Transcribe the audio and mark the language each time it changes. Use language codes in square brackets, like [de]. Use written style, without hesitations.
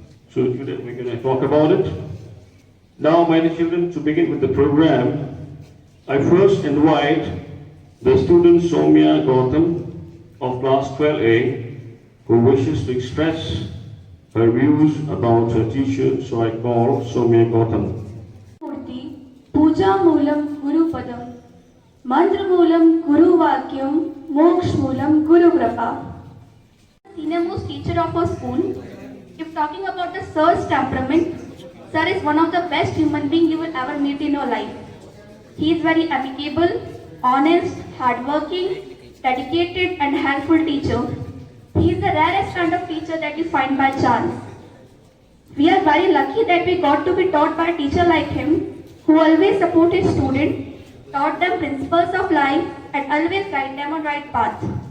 [en] So today we're going to talk about it. Now, my dear children, to begin with the program, I first invite the student Soumya Gautam of class 12A, who wishes to express her views about her teacher, so I call Soumya Gautam. [sa] मूर्ति पूजा मूलम गुरुपदम। मंत्र मूलम गुरु वाक्यम, मोक्ष मूलम गुरु कृपा। [en] Senior most teacher of our school. If talking about the sir's temperament, sir is one of the best human being you will ever meet in your life. He is very amicable, honest, hardworking, dedicated and helpful teacher. He is the rarest kind of teacher that you find by chance. We are very lucky that we got to be taught by a teacher like him, who always support his students, taught them principles of life and always guide them on right path.